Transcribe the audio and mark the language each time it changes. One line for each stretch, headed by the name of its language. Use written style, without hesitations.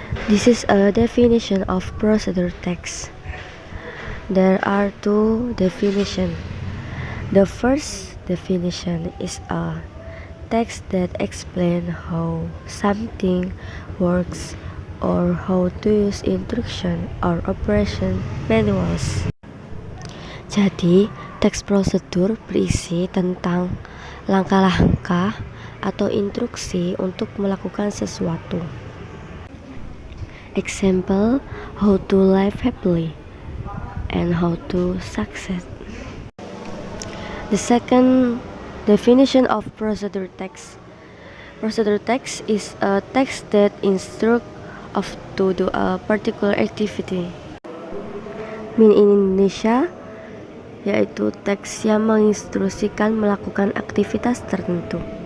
English: This is a definition of procedure text. There are two definitions. The first definition is a text that explains how something works or how to use instruction or operation manuals.
Indonesian: Jadi, teks prosedur berisi tentang langkah-langkah atau instruksi untuk melakukan sesuatu.
English: Example, how to live happily and how to succeed. The second definition of procedure text. Procedure text is a text that instructs of to do a particular activity. In Indonesia,
Indonesian: yaitu teks yang menginstruksikan melakukan aktivitas tertentu.